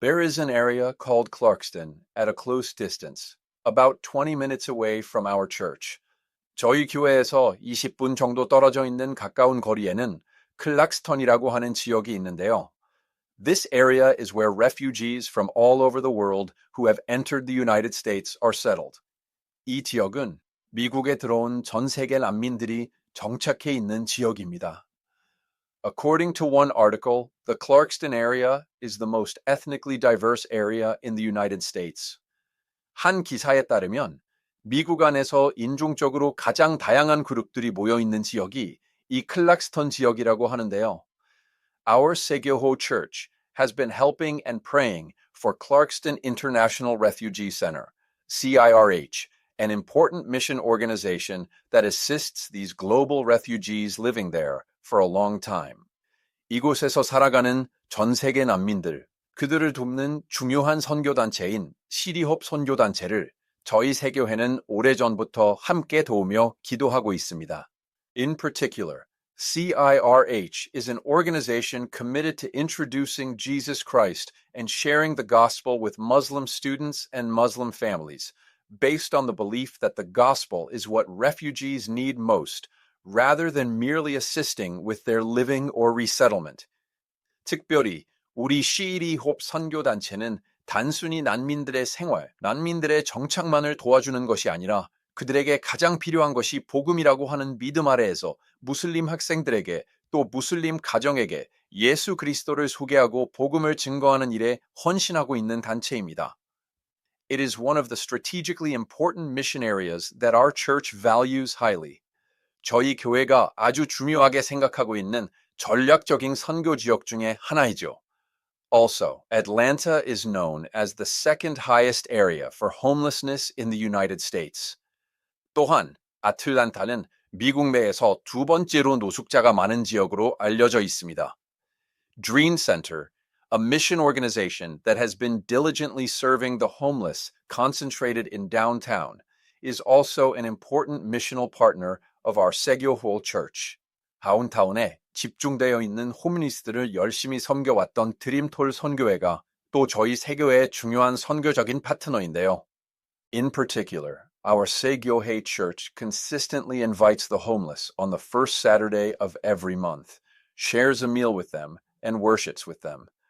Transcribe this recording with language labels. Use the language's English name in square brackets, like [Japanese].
[English] There is an area called Clarkston at a close distance, about 20 minutes away from our church. [Korean] 저희 교회에서 20분 정도 떨어져 있는 가까운 거리에는 클락스턴이라고 하는 지역이 있는데요. [English] This area is where refugees from all over the world who have entered the United States are settled. [Korean] 이 지역은 미국에 들어온 전 세계 난민들이 정착해 있는 지역입니다. [English] According to one article, the Clarkston area is the most ethnically diverse area in the United States. [Korean] 한 기사에 따르면 미국 안에서 인종적으로 가장 다양한 그룹들이 모여 있는 지역이 이 클락스턴 지역이라고 하는데요. [English] Our Segyoho Church has been helping and praying for Clarkston International Refugee Center, CIRH, an important mission organization that assists these global refugees living there for a long time. [Korean] 이곳에서 살아가는 전 세계 난민들, 그들을 돕는 중요한 선교단체인 시리홉 선교단체를 저희 세교회는 오래전부터 함께 도우며 기도하고 있습니다. [English] In particular, CIRH is an organization committed to introducing Jesus Christ and sharing the gospel with Muslim students and Muslim families, based on the belief that the gospel is what refugees need most, rather than merely assisting with their living or resettlement. [Korean] 특별히 우리 시리홉 선교단체는 단순히 난민들의 생활, 난민들의 정착만을 도와주는 것이 아니라 그들에게 가장 필요한 것이 복음이라고 하는 믿음 아래에서 무슬림 학생들에게 또 무슬림 가정에게 예수 그리스도를 소개하고 복음을 증거하는 일에 헌신하고 있는 단체입니다. [English] It is one of the strategically important mission areas that our church values highly. [Korean] 저희 교회가 아주 중요하게 생각하고 있는 전략적인 선교 지역 중에 하나이죠. [English] Also, Atlanta is known as the second highest area for homelessness in the United States. [Korean] 또한 아틀란타는 미국 내에서 두 번째로 노숙자가 많은 지역으로 알려져 있습니다. [English] Dream Center, a mission organization that has been diligently serving the homeless concentrated in downtown, is also an important missional partner of our Segyoho Church. [Korean] 다운타운에 집중되어 있는 호미니스트를 열심히 섬겨왔던 드림톨 선교회가 또 저희 세교회의 중요한 선교적인 파트너인데요. [English] In particular, our Segyohe Church consistently invites the homeless on the first Saturday of every month, shares a meal with them, and worships with them.